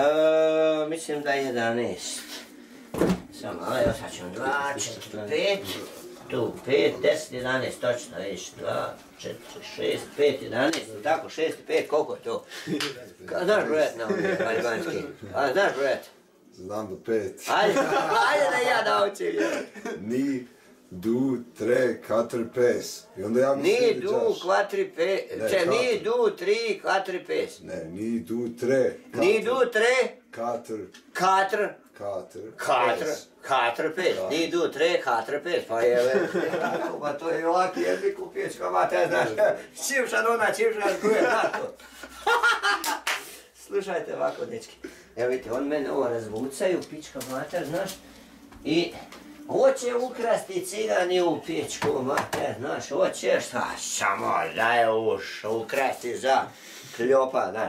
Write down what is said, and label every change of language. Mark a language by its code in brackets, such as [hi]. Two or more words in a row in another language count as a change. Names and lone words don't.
[hr] Mislim da je 11. Samo, evo sad ćemo 2, 4, 5. Tu 5, 10, 11, točno, vidiš, 2, 4, 6, 5, 11, tako, 6 i 5, koliko je to? Znaš brojat na ovdje, Maribanski? Znaš brojat? Znam do 5. Ajde da ja naučim. [sq] Ni, du, tre, katr, pes. [hr] I onda ja mi [sq] Ni, du, kvatri, pes. Ni, du, tri, katri, pes. Ne, ni, du, tre. Ni, du, tre. Katr. Katr. Katr, pes. Ni, du, tre, katr, pes. [hr] Pa je, pa to je ovaki jezik u pječka, ma te znaš. Čivšan ona, čivšan kuje, tako. Slušajte ovako, dečki. Evo vidite, on mene ovo razvucaju, pička mater, znaš, i hoće ukrasti cigani u pičku mater, znaš, hoće šta, samo da je ukrasti za kljopa, znaš.